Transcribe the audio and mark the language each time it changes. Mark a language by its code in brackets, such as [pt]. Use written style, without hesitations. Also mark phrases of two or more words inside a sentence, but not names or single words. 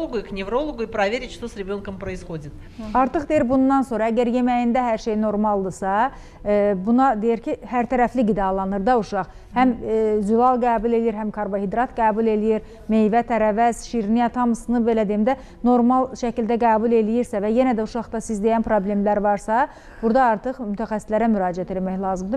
[ru] психологу и к неврологу и проверить, что с ребенком происходит. [az] Artıq deyir bundan sonra əgər yeməyində hər şey normaldırsa, buna deyir ki, hər tərəfli qidalanır da uşaq. Həm zülal qəbul edir, həm karbohidrat qəbul edir, meyvə, tərəvəz, şirniyyat hamısını belə deyim də normal şəkildə qəbul eləyirsə və yenə də uşaqda siz deyən problemlər varsa, burada artıq mütəxəssislərə müraciət etmək lazımdır.